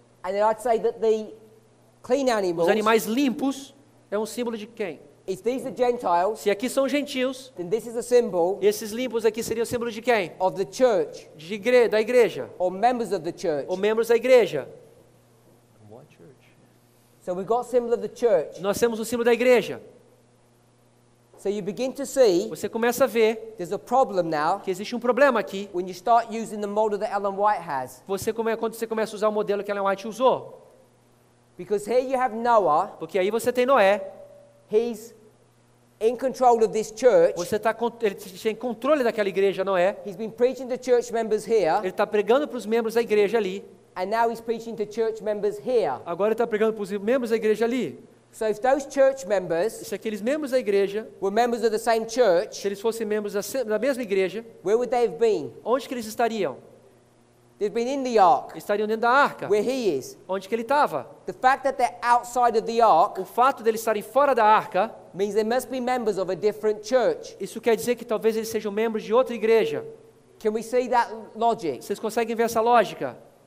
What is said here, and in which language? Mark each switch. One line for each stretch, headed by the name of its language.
English: And then I'd say that the clean animals,
Portuguese: Os animais limpos é um símbolo de quem?
English: if these are Gentiles,
Portuguese: Se aqui são gentios,
English: then this is a symbol
Portuguese: esses limpos aqui seriam símbolo de quem?
English: of the church
Portuguese: Da igreja.
English: or members of the church.
Portuguese: Ou membros da igreja.
English: So we've got symbol of the church.
Portuguese: Nós temos o símbolo da igreja.
English: So you begin to see
Portuguese: Você começa a ver
English: there's a problem now
Portuguese: que existe um problema aqui.
English: when you start using the model that Ellen White has.
Portuguese: Quando você começa a usar o modelo que Ellen White usou.
English: Because here you have Noah,
Portuguese: Porque aí você tem Noé.
English: he's in control of this church.
Portuguese: Ele tem controle daquela igreja, Noé.
English: He's been preaching to church members here,
Portuguese: Ele está pregando para os membros da igreja ali.
English: and now he's preaching to church members here.
Portuguese: Agora ele está pregando para os membros da igreja ali.
English: So if those church members
Portuguese: Se aqueles membros da igreja,
English: were members of the same church,
Portuguese: se eles fossem membros da mesma igreja,
English: where would they have been?
Portuguese: onde que eles estariam?
English: They've been in the ark,
Portuguese: Estariam dentro da arca.
English: where he is.
Portuguese: Onde que ele estava?
English: The fact that they're outside of the ark
Portuguese: O fato deles estarem fora da arca,
English: means they must be members of a different church.
Portuguese: isso quer dizer que talvez eles sejam membros de outra igreja.
English: Can we see that logic?
Portuguese: Vocês conseguem ver essa lógica?